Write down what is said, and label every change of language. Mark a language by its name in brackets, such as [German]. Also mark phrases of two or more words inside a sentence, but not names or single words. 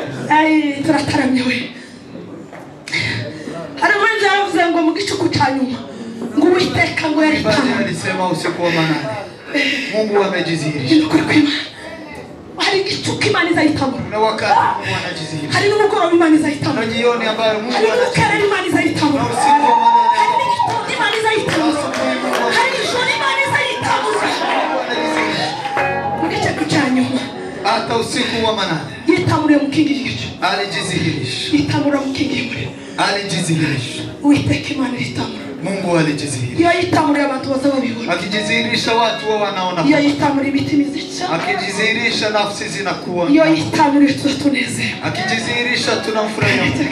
[Kinyarwanda] Ay, turataramye we. Hari ubundi yaravuze ngo mu gicuku cya nyuma, ngo Uwiteka ngo yari [Swahili] Mwimbaji tamu. alisema usiku wa manane, Mungu amejidhihirisha. [Kinyarwanda] Ni ukuri kw'Imana. Hari igicuku Imana izayitamura. [Swahili] Kuna wakati Mungu anajidhihirisha. [Kinyarwanda] Hari n'umugoroba Imana izayitamura. [Swahili] Kuna jioni ambayo Mungu Hari anajidhihirisha. [Kinyarwanda] n'ubukerera Imana izayitamura. [Swahili] Na usiku wa manane. [Kinyarwanda] Hari n'igitondo Imana izayitamura. Hari ijoro Imana izayitamura. [Swahili] Mungu anajidhihirisha. [Kinyarwanda] Mu gicuku cya nyuma. [Swahili] Hata usiku wa manane. [Kinyarwanda] Yitamuriye mu kindi gicu. Alijidhihirisha. Yitamura mu kindi gicu. Alijidhihirisha. Uwiteka Imana iritamura. [Swahili] Mungu alijidhihirisha. [Kinyarwanda] Iyo yitamuriye abantu baza babibona. [Swahili] Akijidhihirisha watu wao wanaona. [Kinyarwanda] Iyo yitamuriye imitima izica. [Swahili] Akijidhihirisha nafsi zinakuwa. [Kinyarwanda] Iyo yitamuriye tuba tunezerewe. [Swahili] Akijidhihirisha tunamfurahia.